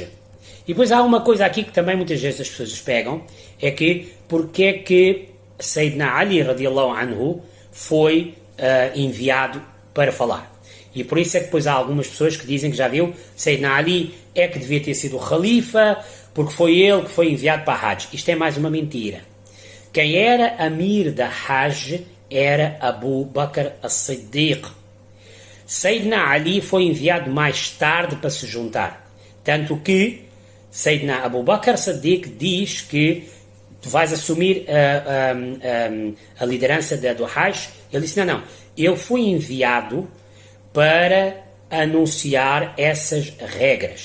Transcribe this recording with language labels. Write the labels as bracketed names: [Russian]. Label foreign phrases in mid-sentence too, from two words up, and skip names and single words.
[Portuguese] E depois há uma coisa aqui que também muitas vezes as pessoas pegam, é que porque é que Sayyidina Ali [Arabic] رضي الله عنه [Portuguese] foi enviado para falar. E por isso é que depois há algumas pessoas que dizem que já viu, Sayyidina Ali é que devia ter sido o Khalifa, porque foi ele que foi enviado para a Hajj. Isto é mais uma mentira. Quem era Amir da Hajj era Abu Bakr as-Siddiq. Sayyidina Ali foi enviado mais tarde para se juntar. Tanto que Sayyidina Abu Bakr Siddiq diz que tu vais assumir a liderança do Hajj. Ele disse, não, eu fui enviado para anunciar essas regras.